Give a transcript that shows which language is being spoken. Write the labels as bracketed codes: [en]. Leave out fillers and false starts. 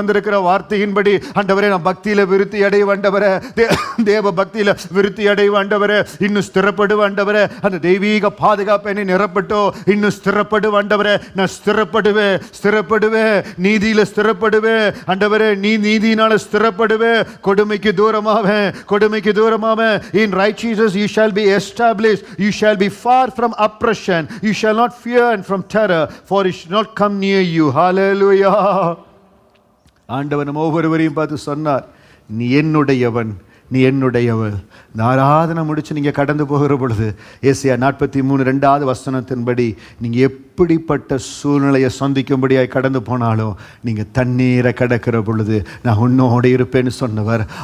[ta] வந்திருக்கிற வார்த்தையின்படி ஆண்டவரே நான் பக்தியில விருத்தி அடைய ஆண்டவரே, தேவ பக்தியில விருத்தி அடைய ஆண்டவரே, இன்னும் ஸ்திரப்படு ஆண்டவரே, அந்த தெய்வீக பாதுகாப்பு என்னை நிரப்பட்டோ, இன்னும் ஸ்திரப்படு ஆண்டவரே, நான் ஸ்திரப்படுவேன் ஸ்திரப்படுவேன், நீதியில ஸ்திரப்படுவேன் ஆண்டவரே, நீ நீதியினால ஸ்திரப்படுவேன், கொடுமைக்கு தூரமாவேன் கொடுமைக்கு தூரமாவேன். [en] In righteousness you shall be established, you shall be far from oppression, you shall not fear and from terror, for it shall not come near you. Hallelujah. [ta] ஆண்டவர் நம்ம ஒவ்வொருவரையும் பார்த்து சொன்னார், நீ என்னுடையவன், நீ என்னுடையவள். ஆராதனை முடிச்சு நீங்க கடந்து போகிற பொழுது ஏசாயா 43 வசனத்தின்படி நீங்க எப்படிப்பட்ட சூழ்நிலையை சந்திக்கும்படியாய் கடந்து போனாலும் நீங்க தண்ணீரை கடக்கிற பொழுது நான் உன்னோடு இருப்பேன்னு சொன்னவர்.